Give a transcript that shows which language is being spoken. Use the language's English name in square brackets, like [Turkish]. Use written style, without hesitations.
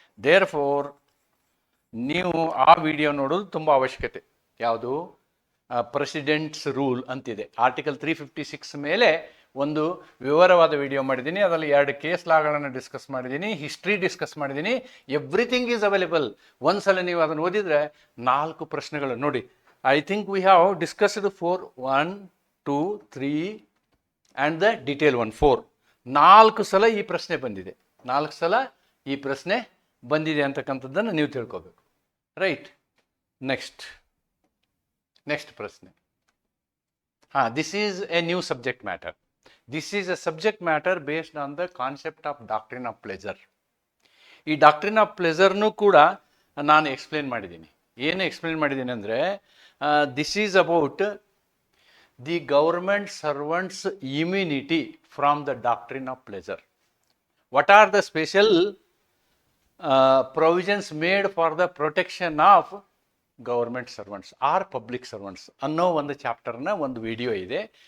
[Kannada] Therefore ನೀವು ಆ video ನೋಡೋದು ತುಂಬ ಅವಶ್ಯಕತೆ. ಯಾವುದು? ಪ್ರೆಸಿಡೆಂಟ್ಸ್ ರೂಲ್ ಅಂತಿದೆ. ಆರ್ಟಿಕಲ್ 356 ಮೇಲೆ ಒಂದು ವಿವರವಾದ ವಿಡಿಯೋ ಮಾಡಿದ್ದೀನಿ. ಅದರಲ್ಲಿ 2 ಕೇಸ್ ಲಾಗಳನ್ನು ಡಿಸ್ಕಸ್ ಮಾಡಿದ್ದೀನಿ, ಹಿಸ್ಟ್ರಿ ಡಿಸ್ಕಸ್ ಮಾಡಿದ್ದೀನಿ. [English] Everything is available. [Kannada] ಒಂದ್ಸಲ ನೀವು ಅದನ್ನು ಓದಿದರೆ 4 ಪ್ರಶ್ನೆಗಳು ನೋಡಿ. [English] I think we have discussed 4, 1, 2, 3 and the detail one 4. [Kannada] 4 ಸಲ ಈ ಪ್ರಶ್ನೆ ಬಂದಿದೆ. 4 ಸಲ ಈ ಪ್ರಶ್ನೆ ಬಂದಿದೆ ಅಂತಕ್ಕಂಥದ್ದನ್ನು ನೀವು ತಿಳ್ಕೋಬೇಕು. ರೈಟ್. ನೆಕ್ಸ್ಟ್ ಪ್ರಶ್ನೆ. [English] This is a new subject matter. This is a subject matter based on the concept of doctrine of pleasure. [Kannada] ಈ ಡಾಕ್ಟ್ರಿನ್ ಆಫ್ ಪ್ಲೆಜರ್ನು ಕೂಡ ನಾನು ಎಕ್ಸ್ಪ್ಲೇನ್ ಮಾಡಿದ್ದೀನಿ. ಏನು ಎಕ್ಸ್ಪ್ಲೇನ್ ಮಾಡಿದ್ದೀನಿ ಅಂದರೆ, [English] This is about the government servants immunity from the doctrine of pleasure. What are the special provisions made for the protection of government servants or public servants [Kannada] ಅನ್ನೋ ಒಂದು ಚಾಪ್ಟರ್ನ ಒಂದು video ಇದೆ.